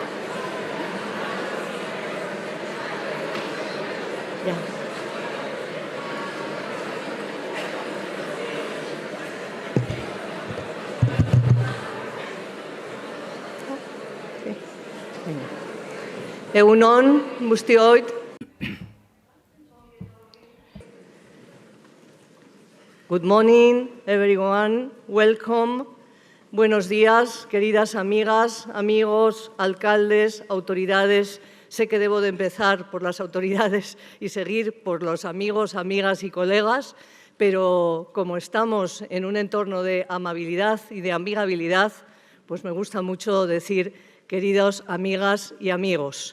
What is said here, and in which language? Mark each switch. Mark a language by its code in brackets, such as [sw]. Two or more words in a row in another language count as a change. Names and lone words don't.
[eu] Ya. Egun on, guztioi. [en] Good morning, everyone. Welcome. [es] Buenos días, queridas amigas, amigos, alcaldes, autoridades. Sé que debo de empezar por las autoridades y seguir por los amigos, amigas y colegas, pero como estamos en un entorno de amabilidad y de amigabilidad, pues me gusta mucho decir queridos amigas y amigos.